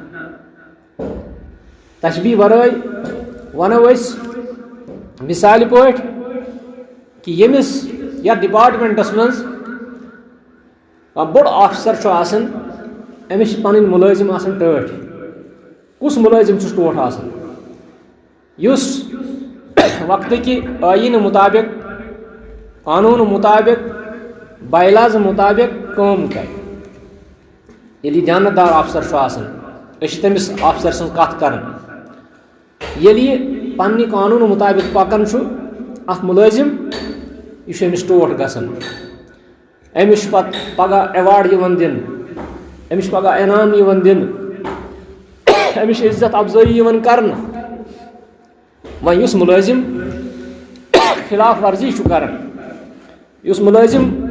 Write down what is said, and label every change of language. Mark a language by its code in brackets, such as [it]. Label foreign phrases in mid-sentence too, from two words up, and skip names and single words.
[ks] تشبیہ ورٲے ونو أسۍ مثالہِ پٲٹھۍ کہ ییٚمِس یتھ ڈپارٹمنٹس منٛز کانٛہہ بوٚڑ آفیسر چھُ آسان أمِس چھِ پنٕنۍ مُلٲزِم آسان ٹٲٹھۍ کُس مُلٲزِم چھُس ٹوٹھ آسان یُس وقتٕکہِ ٲییٖنہٕ مُطابق قانوٗنہٕ مُطابق بایلاز مُطابق کٲم کرِ ییٚلہِ یہِ دیانتدار آفیسر چھُ آسان أسۍ چھِ تٔمِس آفیسر سٕنٛز کتھ کران ییٚلہِ یہِ پننہِ قانوٗنہٕ مُطابق پکان چھُ اکھ مُلٲزِم یہِ چھُ أمِس ٹوٹھ گژھان أمِس چھُ پتہٕ پگاہ ایواڑ یِوان دِنہٕ أمِس چھُ پگاہ انعام یِوان دِنہٕ أمِس چھِ عزت افضٲیی یِوان کرنہٕ وۄنۍ یُس مُلٲزِم خلاف ورزی چھُ کران یُس مُلٲزِم